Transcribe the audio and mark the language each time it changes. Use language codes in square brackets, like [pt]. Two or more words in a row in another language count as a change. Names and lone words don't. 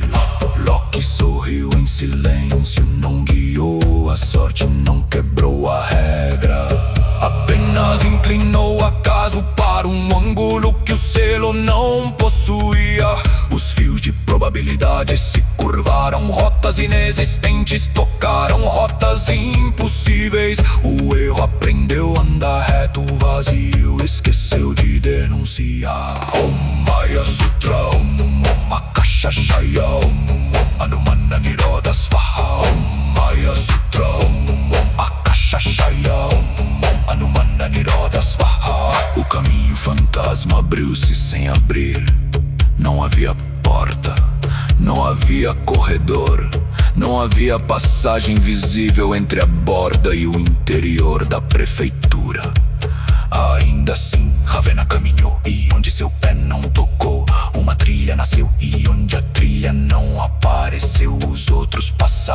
[pt] Loki sorriu em silêncio, não guiou a sorte, não quebrou a regra, apenas inclinou acaso para um ângulo que o selo não possuía. Os fios de probabilidade se curvaram, rotas inexistentes tocaram rotas impossíveis. O erro aprendeu a andar reto, o vazio esqueceu de denunciar. [sa] Om Maya Sutra, Om Akasha Shaya, Om Anumana Nirodha Svaha. Om Maya Sutra, Om Akasha Shaya, Om Anumana Nirodha Svaha. [pt] O caminho fantasma abriu-se sem abrir. Não havia porta, não havia corredor, não havia passagem visível entre a borda e o interior da prefeitura. Ainda assim, Ravenna caminhou, e onde seu pé não tocou, uma trilha nasceu, e onde a trilha não apareceu, os outros passaram.